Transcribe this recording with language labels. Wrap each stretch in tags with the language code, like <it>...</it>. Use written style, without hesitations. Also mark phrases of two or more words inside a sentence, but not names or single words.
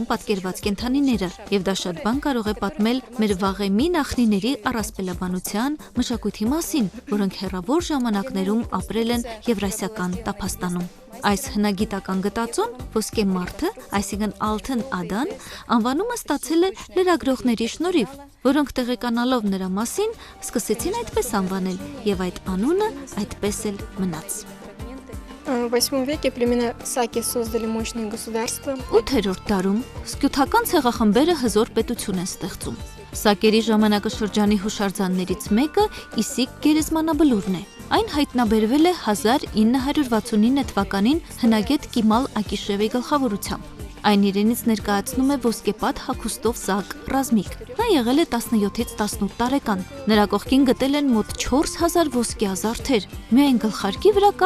<hy>պատկերված կենդանիները, եւ դա շատ բան կարող է պատմել մեր վաղեմի նախնիների առասպելաբանության, մշակույթի մասին, որոնք հեռավոր ժամանակներում ապրել են Եվրասիական տափաստանում։ Այս հնագիտական գտածոն ոսկե մարդը, այսինքն Ալթն Ադան, անվանումը ստացել է լրագրողների շնորհիվ, որոնք տեղեկանալով նրա մասին սկսեցին այդպես անվանել, եւ այդ անունը այդպես էլ մնաց։</hy> <ru>В 8 веке племена Саки создали мощное государство.</ru> <hy>8-րդ դարում սկյութական ցեղախմբերը հզոր պետություն են ստեղծում։ Սակերի ժամանակաշրջանի հուշարձաններից մեկը Իսիկ գերեզմանաբլուրն է։ Այն հայտնաբերվել է 1969 թվականին հնագետ Կիմալ Ակիշևի գլխավորությամբ։ Այն իրենից ներկայացնում է ոսկեպատ հագուստով Սակ ռազմիկ։ Նա եղել է 17-ից 18 տարեկան։ Նրա կողքին գտել են մոտ 4000 ոսկյա զարդեր։ Միայն գլխարկի վրա կա</hy>